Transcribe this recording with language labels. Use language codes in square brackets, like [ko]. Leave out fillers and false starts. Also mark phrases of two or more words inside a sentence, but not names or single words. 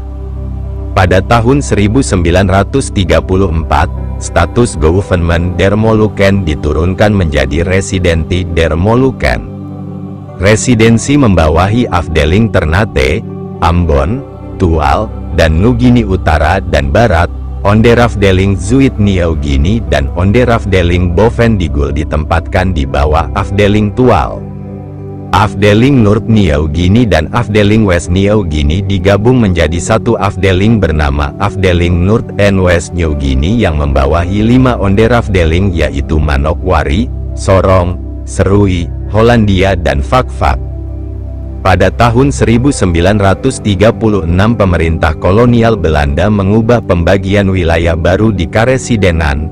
[id] Pada tahun 1934, status Gouvernement der Molukken diturunkan menjadi Residenti der Molukken. Residensi membawahi Afdeling Ternate, Ambon, Tual, dan Nugini Utara dan Barat, onderafdeling Zuid New Guinea dan onderafdeling Bovendigul ditempatkan di bawah Afdeling Tual. Afdeling Noord New Guinea dan Afdeling West New Guinea digabung menjadi satu afdeling bernama Afdeling Noord and West New Guinea yang membawahi 5 onderafdeling yaitu Manokwari, Sorong, Serui, Hollandia dan Fak-Fak. Pada tahun 1936 pemerintah kolonial Belanda mengubah pembagian wilayah baru di Karesidenan.